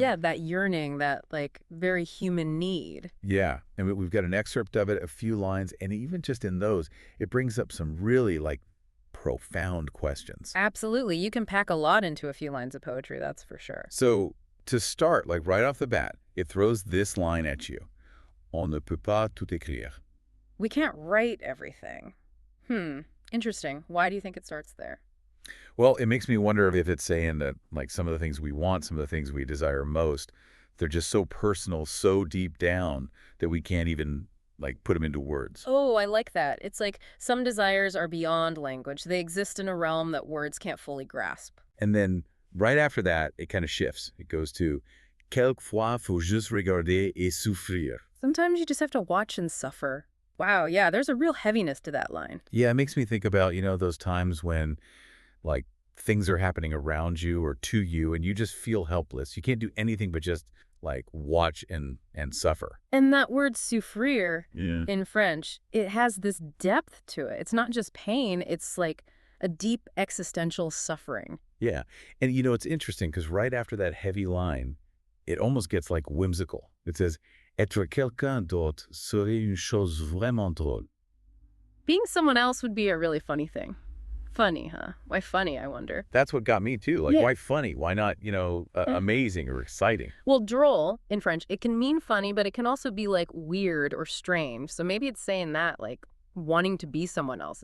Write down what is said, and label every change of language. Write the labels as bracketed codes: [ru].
[en] yeah, that yearning, that like very human need. Yeah, and we've got an excerpt of it, a few lines, and even just in those, it brings up some really profound questions. Absolutely, you can pack a lot into a few lines of poetry, that's for sure. So to start, like right off the bat, it throws this line at you. [fr] On ne peut pas tout écrire. [en] We can't write everything. Interesting. Why do you think it starts there? Well, it makes me wonder if it's saying that like some of the things we want, some of the things we desire most, they're just so personal, so deep down that we can't even like put them into words. Oh, I like that. It's like some desires are beyond language. They exist in a realm that words can't fully grasp. And then right after that, it kind of shifts. It goes to [fr] quelquefois faut juste regarder et souffrir. [en] Sometimes you just have to watch and suffer. Wow, yeah, there's a real heaviness to that line. Yeah, it makes me think about, those times when like things are happening around you or to you and you just feel helpless. You can't do anything but just like watch and suffer. And that word souffrir Yeah. in French, it has this depth to it. It's not just pain, it's like a deep existential suffering. Yeah. And it's interesting because right after that heavy line, it almost gets like whimsical. It says, [fr] être quelqu'un d'autre serait une chose vraiment drôle. [en] Being someone else would be a really funny thing. Funny, huh? Why funny, I wonder? That's what got me too. Like, Yeah. why funny? Why not, amazing or exciting? Well, drôle in French, it can mean funny, but it can also be like weird or strange. So maybe it's saying that, like wanting to be someone else.